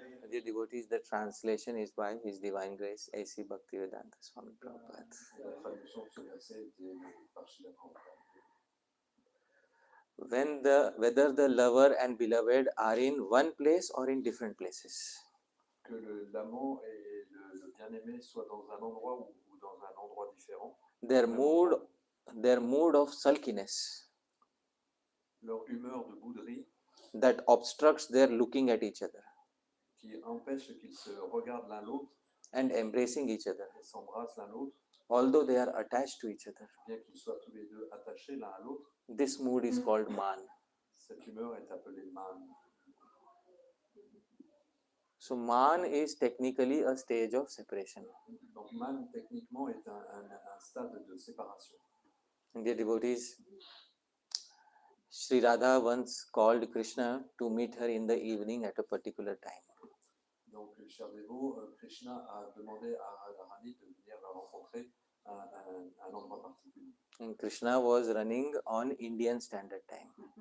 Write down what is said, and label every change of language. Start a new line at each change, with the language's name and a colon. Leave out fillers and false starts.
English: Dear devotees, the translation is by His Divine Grace A.C. Bhaktivedanta Swami Prabhupada.
French: La traduction de ce verset était par Srila Prabhupada.
English: Whether the lover and beloved are in one place or in different places.
French: Que l'amant et le bien-aimé soient dans un endroit ou dans un endroit différent.
English: Their mood of sulkiness
French: Leur humeur de bouderie
English: that obstructs their looking at each other
French: qui empêche qu'ils se regardent l'un l'autre
English: and embracing each other,
French: et s'embrassent l'un l'autre,
English: although they are attached to each other.
French: bien qu'ils soient tous les deux attachés l'un à l'autre.
English: This mood is called man.
French: Cette humeur est appelée Man.
English: So man is technically a stage of separation.
French: Donc Man techniquement est un stade de séparation.
English: And dear devotees, Sri Radha once called Krishna to meet her in the evening at a particular time.
French: Donc, cher dévot, Krishna a demandé à Radharani de venir la rencontrer à un endroit particulier.
English: And Krishna was running on Indian Standard Time.